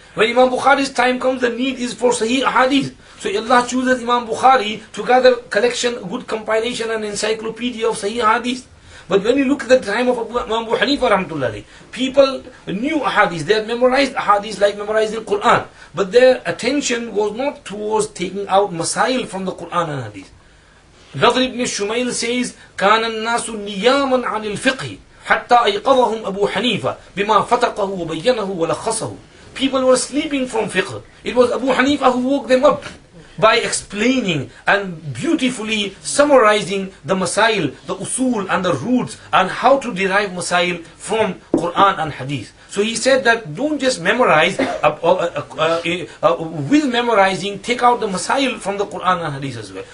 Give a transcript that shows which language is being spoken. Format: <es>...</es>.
<en>When Imam Bukhari's time comes, the need is for Sahih Ahadith. So Allah chooses Imam Bukhari to gather collection, good compilation and encyclopedia of Sahih Ahadith. But when you look at the time of Imam Abu Hanifa rahmatullah alayhi, people knew ahadith, they had memorized ahadith like memorizing Quran. But their attention was not towards taking out masail from the Quran and hadith. Nadr ibn Shumayl says,</en> <ar>كان الناس نياما عن الفقه حتى أيقظهم أبو حنيفة بما فتقه وبينه ولخصه.</ar> <en>People were sleeping from fiqh. It was Abu Hanifa who woke them up by explaining and beautifully summarizing the masail, the usul and the roots, and how to derive masail from Quran and Hadith. So he said that don't just memorize, with memorizing, take out the masail from the Quran and Hadith as well.</en>